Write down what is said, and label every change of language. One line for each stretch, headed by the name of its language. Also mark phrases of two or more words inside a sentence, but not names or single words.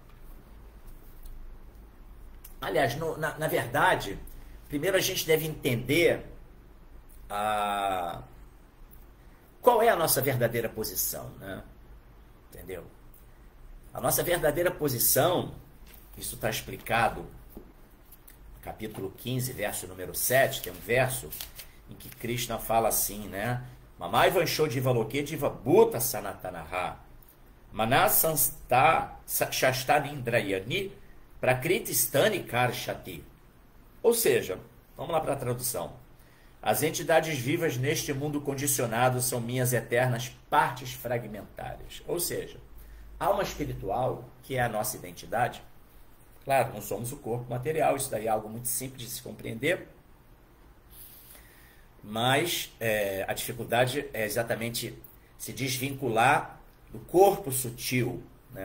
Portuguese: Aliás, na verdade, primeiro a gente deve entender qual é a nossa verdadeira posição, né? Entendeu? A nossa verdadeira posição, isso está explicado no capítulo 15, verso número 7, tem um verso em que Krishna fala assim, né?
Sanskrit: Mamai vansho divaloke diva bhuta sanatanaha manasansta shastanindrayani prakritistani karshati.
Portuguese: Ou seja, vamos lá para a tradução. As entidades vivas neste mundo condicionado são minhas eternas partes fragmentárias. Ou seja, alma espiritual, que é a nossa identidade, claro, não somos o corpo material, isso daí é algo muito simples de se compreender, mas a dificuldade é exatamente se desvincular do corpo sutil, né?